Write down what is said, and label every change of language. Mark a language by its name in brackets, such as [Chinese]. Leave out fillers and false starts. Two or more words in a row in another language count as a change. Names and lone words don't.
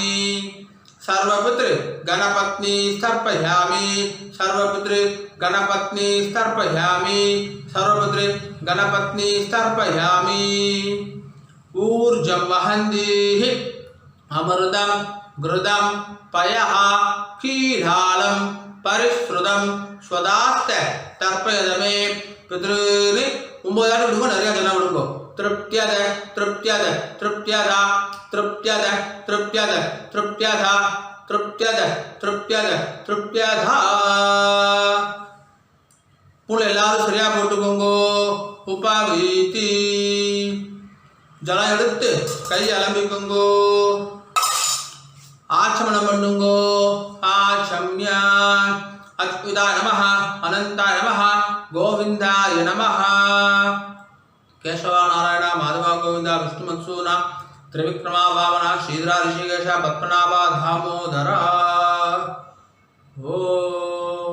[Sanskrit] सर्वपितृ गणपत्नी तर्पयामि सर्वपितृ गणपत्नी तर्पयामि सर्वपितृ गणपत्नी तर्पयामि ऊर्जं वहन्तीः अमृतं घृतं पयः क्षीरालं परिश्रुतं स्वदास्त तर्पयदमे पितॄन् 9 [Tamil] ஆண்டு விடுங்க நிறைய ஜனம் விடுங்க [Sanskrit] तृप्त्यद तृप्त्यद तृप्त्यद तृप्त्यद तृप्त्यद तृप्त्यद तृप्त्यद तृप्त्यद तृप्त्यद [Tamil] पुल எல்லாரும் சரியா போட்டுக்கோங்க உபவீதி ஜலம் எடுத்து கை அலம்பிக்கோங்க ஆச்சமனம் பண்ணுங்க [Sanskrit] आचम्य अच्युताय नमः अनन्ताय नमः गोविन्दाय नमः केशव नारायण माधव गोविंद विष्णु मत्सूना त्रिविक्रमा वामना श्रीधरा ऋषिकेश पद्मनाभ दामोदर ओ